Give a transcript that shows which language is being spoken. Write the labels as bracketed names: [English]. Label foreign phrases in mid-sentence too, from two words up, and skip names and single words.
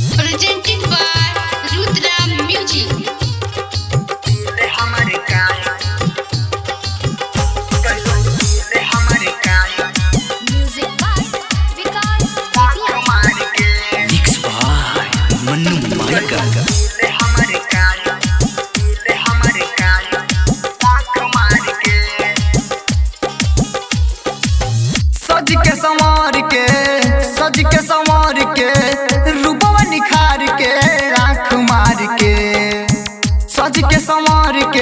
[English] presented by Rudra Music. Music by Vikas Bhatia. Mixed by Manu Maika. [Bhojpuri] सज के संवार के रूपवा निखार के आँख मार के सज के संवार